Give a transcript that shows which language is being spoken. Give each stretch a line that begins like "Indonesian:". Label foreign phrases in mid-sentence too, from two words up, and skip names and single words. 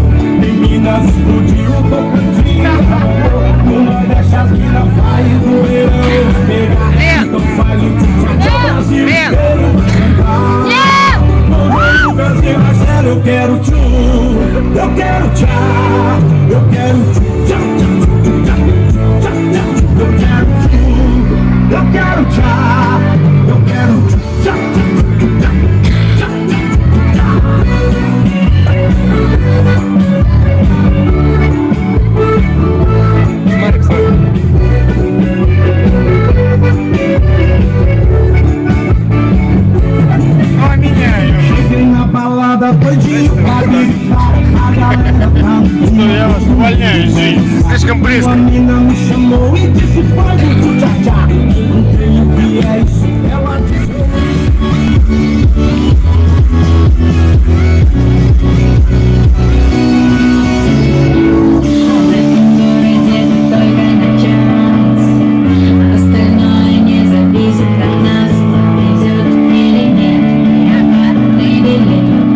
Portuguese: Meninas explodiu, tocandinha, no Nordeste as minas faz o verão pegar. Então faz o tchá-tchá, Brasil inteiro vai cantar. No Brasil, Marcelo, eu quero tchu, eu quero tchá, eu quero tchu, tchá, tchá, tchá, tchá, tchá, eu quero tchu, eu quero tchá, eu quero tchu, tchá, tchá, tchá, tchá, cheguei na balada, doidinho pra gritar. A galera tá no
Russian: Что я вас увольняю, здесь слишком близко.
Portuguese: Uma mina me chamou e disse faz o tchu-tchá-tchá. Perguntei o que é isso, ela disse
Russian: Остальное не зависит от нас. Повезет или нет, я определен.